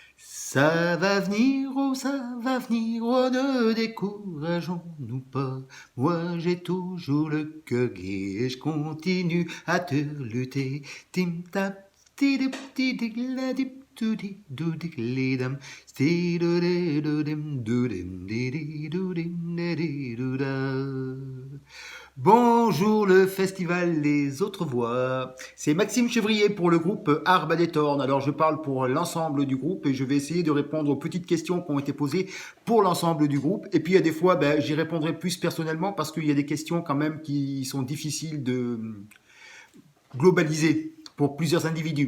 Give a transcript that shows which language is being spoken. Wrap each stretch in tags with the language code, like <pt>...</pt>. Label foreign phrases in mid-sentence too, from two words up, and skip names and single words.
<fr>Ça va venir, oh, ne décourageons-nous pas. Moi j'ai toujours le cœur gai et je continue à te lutter. Tim tap, tidip, tidik, ladip, tudi, doudik, lidam, stidodedodim, doudim, didi, doudim, didi, douda. Bonjour le festival Les Autres Voix. C'est Maxime Chevrier pour le groupe Arbre des Tornes. Alors je parle pour l'ensemble du groupe et je vais essayer de répondre aux petites questions qui ont été posées pour l'ensemble du groupe. Et puis il y a des fois, j'y répondrai plus personnellement parce qu'il y a des questions quand même qui sont difficiles de globaliser pour plusieurs individus.</fr>